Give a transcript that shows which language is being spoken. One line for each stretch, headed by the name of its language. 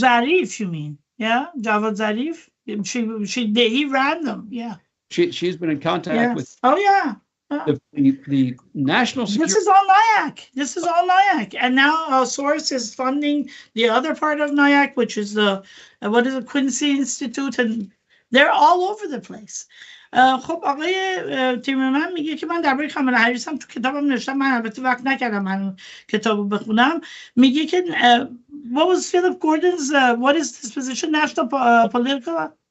English: Zarif, you mean? Yeah, Javad Zarif. He ran them. Yeah. She's been in contact with. Oh yeah. The national security. This is all NIAC. And now our source is funding the other part of NIAC, which is the Quincy Institute, and they're all over the place.
Persian: خب آقای تیمرم میگه که من درباره کامالا هریس هم تو کتابم نوشتم، من البته وقت نکردم من کتابو بخونم. میگه که
English: what was Philip Gordon's what is his position, national political?